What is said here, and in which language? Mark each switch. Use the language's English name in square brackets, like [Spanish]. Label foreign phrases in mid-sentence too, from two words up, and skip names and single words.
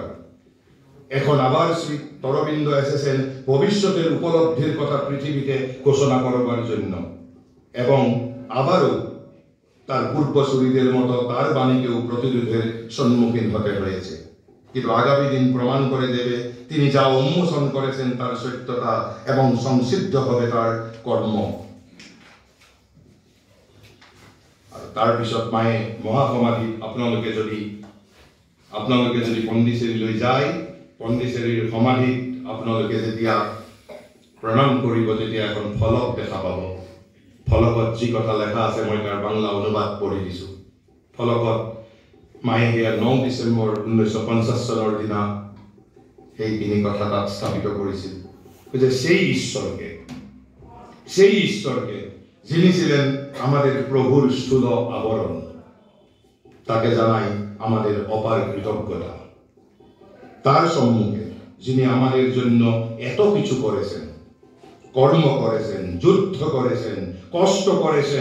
[Bangla] এখন আবার শ্রী অরবিন্দ এসেছেন ভবিষ্যতের উপলব্ধির কথা পৃথিবীতে ঘোষণা করবার জন্য, এবং আবারও তার পূর্বসূরীদের মতো তার বাণীকেও প্রতিরোধের সম্মুখীন হতে হয়েছে। কিন্তু আগামী দিন প্রমাণ করে দেবে তিনি যা উন্মোচন করেছেন তার সত্যতা এবং সংসিদ্ধ হবে তার কর্ম। [Assamese] আর তার পিছত মায়ে মহাসমাধি আপোনালোকে যদি পণ্ডিচেৰীলৈ যায়, পণ্ডিচেৰীৰ সমাধিত আপোনালোকে যেতিয়া প্ৰণাম কৰিব তেতিয়া এখন ফলক দেখা পাব। ফলকত যি কথা লেখা আছে মই তাৰ বাংলা অনুবাদ পঢ়ি দিছোঁ। ফলকত মায়ে সেয়া 9 ডিচেম্বৰ 1950 চনৰ দিনা সেইখিনি কথা তাত স্থাপিত কৰিছিল যে [Bangla] সেই ঈশ্বরকে যিনি ছিলেন আমাদের প্রভুর স্থূল আবরণ, তাকে জানাই আমাদের অপার কৃতজ্ঞতা। তার সম্মুখে যিনি আমাদের জন্য এত কিছু করেছেন, কর্ম করেছেন, যুদ্ধ করেছেন, কষ্ট করেছেন,